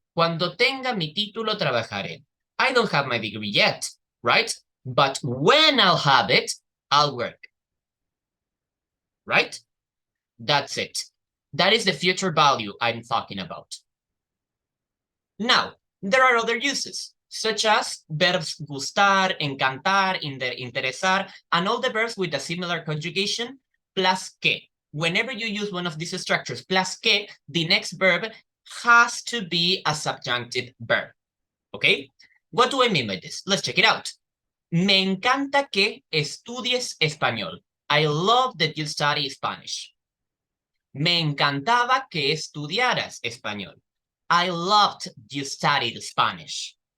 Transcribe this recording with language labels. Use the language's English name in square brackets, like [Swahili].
[Spanish] Cuando tenga mi título, trabajaré. [English] I don't have my degree yet, right? But when I'll have it, I'll work. Right? That's it. That is the future value I'm talking about. Now, there are other uses, such as verbs gustar, encantar, interesar, and all the verbs with a similar conjugation, plus que. Whenever you use one of these structures, plus que, the next verb has to be a subjunctive verb. Okay? What do I mean by this? Let's check it out. [Spanish] Me encanta que estudies español. [English] I love that you study Spanish. [Spanish] Me encantaba que estudiaras español. [English] I loved you studied Spanish.